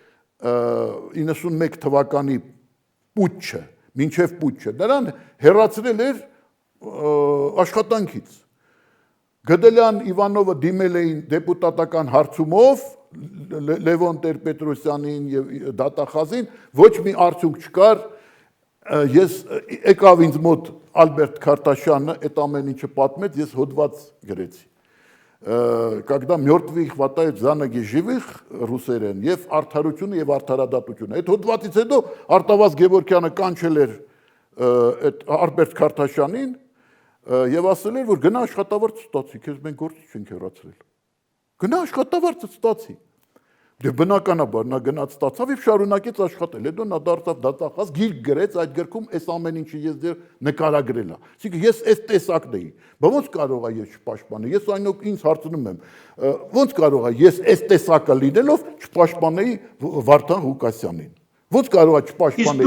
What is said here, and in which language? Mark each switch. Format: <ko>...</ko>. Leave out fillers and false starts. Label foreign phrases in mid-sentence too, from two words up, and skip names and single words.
<hy>91 թվականի պուտչը, նրան հեռացրել էր աշխատանքից։ Գդելյան Իվանովը դիմել էին դեպուտատական հարցումով Լևոն Տեր-Պետրոսյանին եւ դատախազին, ոչ մի արդյունք չկար, ես եկավ ինձ մոտ Ալբերտ Քարտաշյանը, այդ ամեն ինչը պատմեց, ես հոդված գրեցի։ Когда мертвые хватают за ноги живых ռուսերեն եւ արդարությունը եւ արդարադատությունը։ Այդ հոդվածից հետո Արտավազ Գևորգյանը կանչել էր այդ Ալբերտ Քարտաշյանին եւ ասել էր, որ գնա աշխատավարձ ստացի, քեզ մենք գործի չենք հեռացրել։ Գնա աշխատավարձ ստացի։ Դե բնականաբար նա գնաց ստացավ եւ շարունակեց աշխատել։ Հետո նա դարձավ դատախազ, գիրք գրեց, այդ գրքում այս ամեն ինչը ես դեռ նկարագրել եմ։ Այսինքն ես այս տեսակն էի։ Բայց ո՞նց կարող է ես չպաշտպանել։ Ես այնօք ինձ հարցնում եմ, ո՞նց կարող է ես այս տեսակը լինելով չպաշտպանեի Վարդան Ղուկասյանին։ Ո՞նց կարող է չպաշտպանել։</hy>